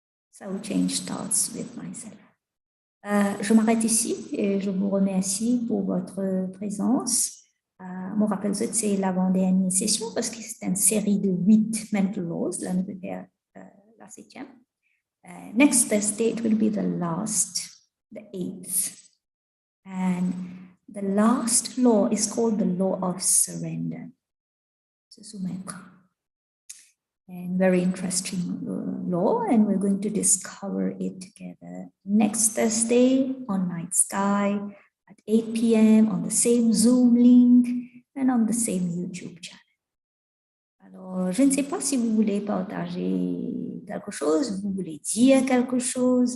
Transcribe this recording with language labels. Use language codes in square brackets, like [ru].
[en] So change starts with myself. [fr] Je m'arrête ici et je vous remercie pour votre présence. Mon rappel, c'est l'avant-dernière session parce que c'est une série de 8 mental laws. Là, nous faisons la 7e. [en] Next Thursday, it will be the last, the 8th. And the last law is called the law of surrender. [fr] Se soumettre. [en] And very interesting law, and we're going to discover it together next Thursday on Night Sky at 8 p.m. on the same Zoom link and on the same YouTube channel. [fr] Alors, je ne sais pas si vous voulez partager quelque chose, vous voulez dire quelque chose.